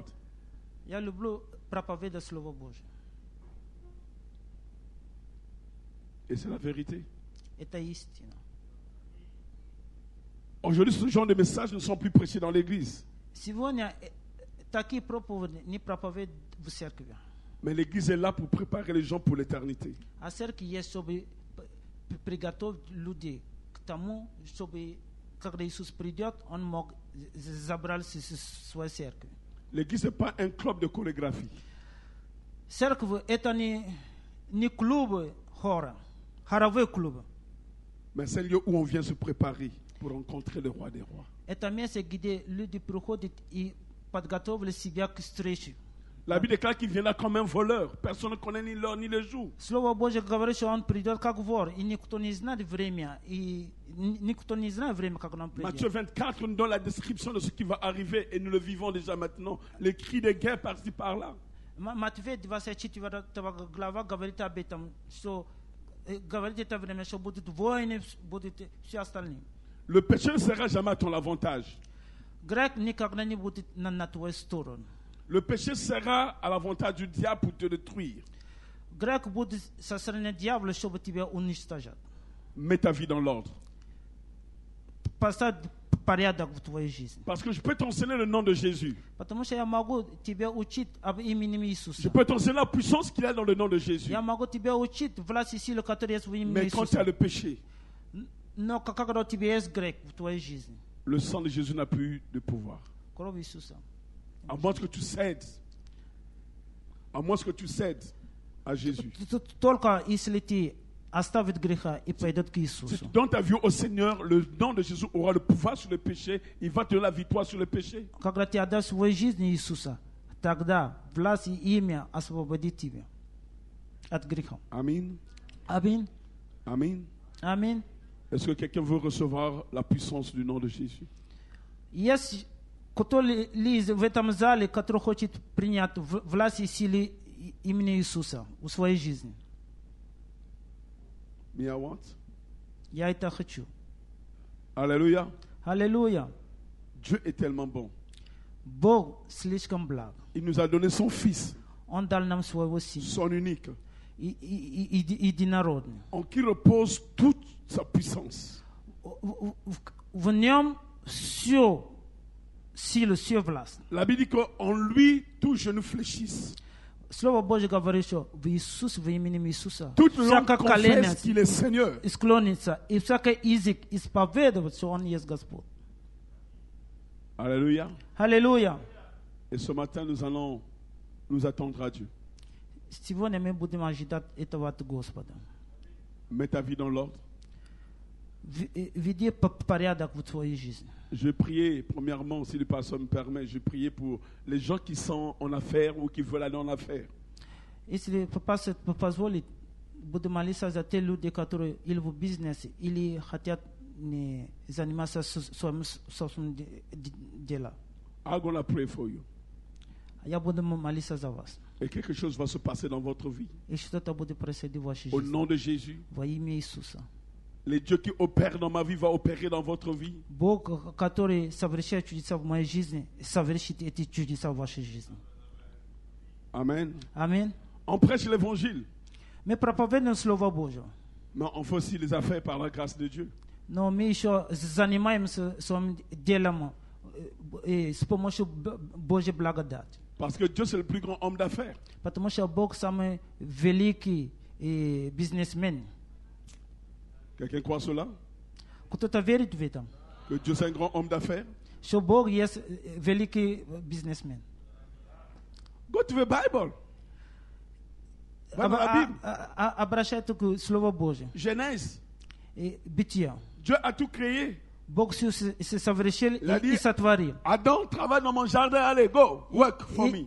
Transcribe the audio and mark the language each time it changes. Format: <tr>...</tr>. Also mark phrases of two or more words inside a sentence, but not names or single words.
<ru>Я люблю проповедовать Слово Божье.</ru> <fr>Et c'est la vérité.</fr> <ru>Это истина.</ru> <fr>Aujourd'hui, ce genre de messages ne sont plus prêchés dans l'église.</fr> <ru>Сегодня такие проповеди не проповедуют в церкви.</ru> <fr>Mais l'église est là pour préparer les gens pour l'éternité.</fr> <ru>А церковь есть, чтобы приготовить людей к тому, чтобы, когда Иисус придет, Он мог забрать свою церковь.</ru> <fr>L'église n'est pas un club de chorégraphie.</fr> <ru>Церковь это не клубы хора, хоровые клубы.</ru> <fr>Mais c'est un lieu où on vient se préparer pour rencontrer le roi des rois.</fr> <ru>Это место, где люди приходят и подготовили себя к встрече.</ru> <fr>La Bible déclare qu'il viendra comme un voleur. Personne ne connaît ni l'heure ni le jour.</fr> <ru>Слово Божье говорит, что Он придет как вор, и никто не знает время, и никто не знает время, как Он придет.</ru> <fr>Matthieu 24 nous donne la description de ce qui va arriver et nous le vivons déjà maintenant. Les cris de guerre par-ci par-là.</fr> <ru>Матфея 24 глава говорит об этом, что говорит это время, что будут войны, будут все остальные.</ru> <fr>Le péché ne sera jamais à ton avantage.</fr> <ru>Грех никогда не будет на твою сторону.</ru> <fr>Le péché sera à l'avantage du diable pour te détruire.</fr> <ru>Грех будет со стороны дьявола, чтобы тебя уничтожать.</ru> <fr>Mets ta vie dans l'ordre.</fr> <ru>Поставь порядок в твоей жизни.</ru> <fr>Parce que je peux t'enseigner le nom de Jésus.</fr> <ru>Потому что я могу тебя учить об имени Иисуса.</ru> <fr>Je peux t'enseigner la puissance qu'il y a dans le nom de Jésus.</fr> <ru>Я могу тебя учить власть и силу, которые есть в имени</ru> <fr>Mais quand tu as</fr> <ru>Иисуса.</ru> <fr>le péché,</fr> <ru>Но когда у тебя есть грех в твоей жизни,</ru> <fr>le sang de Jésus n'a plus de pouvoir.</fr> <ru>кровь Иисуса.</ru> <fr>À moins que tu cèdes. À moins que tu cèdes à Jésus.</fr> <ru>Только если ты оставишь греха и пойдет к</ru> <fr>Si</fr> <ru>Иисусу.</ru> <fr>tu donnes ta vie au Seigneur, le nom de Jésus aura le pouvoir sur le péché. Il va te donner la victoire sur le péché.</fr> <ru>Когда ты отдашь свою жизнь Иисуса, тогда власть и имя освободит тебя от греха.</ru> <fr>Amen.</fr> <ru>Аминь.</ru> <fr>Amen.</fr> <ru>Аминь.</ru> <fr>Est-ce que quelqu'un veut recevoir la puissance du nom de Jésus?</fr> <ru>Есть кто-либо в этом зале, который хочет принять власть и силы имени Иисуса в своей жизни?</ru> <en>Me I want.</en> <ru>Я это хочу.</ru> <fr>Alléluia.</fr> <ru>Аллилуйя.</ru> <fr>Dieu est tellement bon.</fr> <ru>Бог слишком благ.</ru> <fr>Il nous a donné son Fils,</fr> <ru>Он дал нам своего Сына,</ru> <fr>son unique,</fr> <ru>единородный.</ru> <fr>en qui repose toute sa puissance.</fr> <ru>В нем все сила, все власть.</ru> <fr>La Bible dit qu'en lui, tout genou fléchisse.</fr> <ru>Слово Божье говорит, что в Иисус, в имени Иисуса,</ru> <fr>Toute langue</fr> <ru>всякое колено</ru> <fr>confesse qu'il est Seigneur.</fr> <ru>склонится, и всякий язык исповедует, что Он есть Господь.</ru> <fr>Alléluia.</fr> <ru>Аллилуйя.</ru> <fr>Et ce matin, nous allons nous attendre à Dieu.</fr> <ru>Сегодня мы будем ожидать этого от Господа.</ru> <fr>Mets ta vie dans l'ordre.</fr> <ru>Веди порядок в твоей жизни.</ru> <fr>Je vais prier, premièrement, si le pasteur me permet, je vais prier pour les gens qui sont en affaires ou qui veulent aller en affaires.</fr> <ru>Если пастор позволит, буду молиться за те люди, которые или в бизнесе, или хотят не заниматься своим собственным делом.</ru> <en>I'm going to pray for you.</en> <ru>Я буду молиться за вас.</ru> <fr>Et quelque chose va se passer dans votre vie.</fr> <ru>И что-то будет происходить в вашей</ru> <fr>Au</fr> <ru>жизни.</ru> <fr>nom de Jésus,</fr> <ru>Во имя Иисуса.</ru> <fr>les dieux qui opèrent dans ma vie vont opérer dans votre vie.</fr> <ru>Бог, который совершает чудеса в моей жизни, совершит эти чудеса в вашей жизни.</ru> <fr>Amen.</fr> <ru>Аминь.</ru> <fr>On prêche l'évangile,</fr> <ru>Мы проповедуем Слово Божье.</ru> <fr>mais on fait aussi les affaires par la grâce de Dieu.</fr> <ru>Но мы еще занимаемся своим делом с помощью Божьей благодати.</ru> <fr>Parce que Dieu, c'est le plus grand homme d'affaires.</fr> <ru>Потому что Бог самый великий бизнесмен.</ru> <fr>Quelqu'un croit cela?</fr> <ru>Кто-то верит в это?</ru> <fr>Que Dieu, c'est un grand homme d'affaires?</fr> <ru>Что Бог есть великий бизнесмен.</ru> <en>Go to the Bible.</en> <fr>Va dans la Bible.</fr> <ru>Обращайтесь к Слову Божьему.</ru> <fr>Genèse.</fr> <ru>Бытие.</ru> <fr>Dieu a tout créé.</fr> <ru>Бог все совершил и сотворил.</ru> <fr>Adam, travaille dans mon jardin. Allez,</fr> <en>go, work for me.</en>